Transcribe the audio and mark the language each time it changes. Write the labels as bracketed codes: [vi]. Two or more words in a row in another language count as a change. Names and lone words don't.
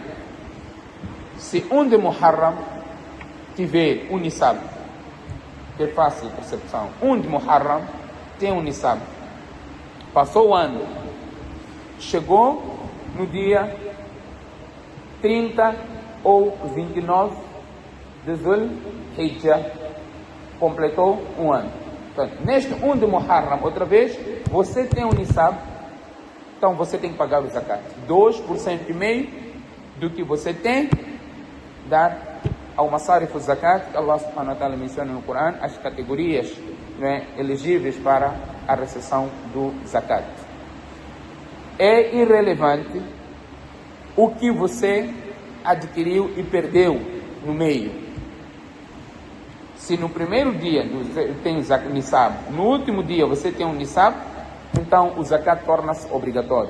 [pt] Se 1 de Muharram tiver um nisab, que é fácil de percepção, 1 de Muharram tem um nisab, passou o ano, chegou no dia 30 ou 29 de Dhul Hijjah, completou 1 ano. Portanto, neste 1 de Muharram, outra vez, você tem um nisab, então você tem que pagar o zakat. 2,5% do que você tem, dar ao masarif o zakat, que [ar] الله سبحانه وتعالى [pt] menciona no Coran, as categorias, né, elegíveis para a recepção do zakat. É irrelevante o que você adquiriu e perdeu no meio. Se no primeiro dia tem o nisab, no último dia você tem um nisab, então o zakat torna-se obrigatório.